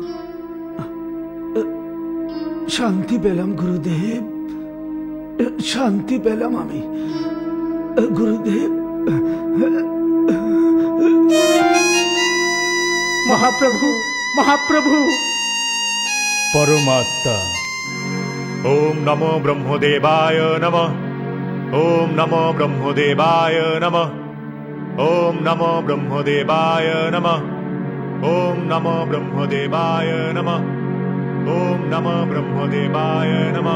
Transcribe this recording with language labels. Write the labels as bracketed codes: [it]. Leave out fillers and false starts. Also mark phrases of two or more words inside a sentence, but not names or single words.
[bn] শান্তি পেলাম গুরুদেব, শান্তি পেলাম আমি। গুরুদেব, মহাপ্রভু, মহাপ্রভু। পরমাত্মা। [sa] ওম নমো ব্রহ্মদেবায় নমঃ। ওম নমো ব্রহ্মদেবায় নমঃ। ওম নমো ব্রহ্মদেবায় নমঃ। ওম নমো ব্রহ্মদেবায় নমঃ। ওম নমো ব্রহ্মদেবায় নমঃ।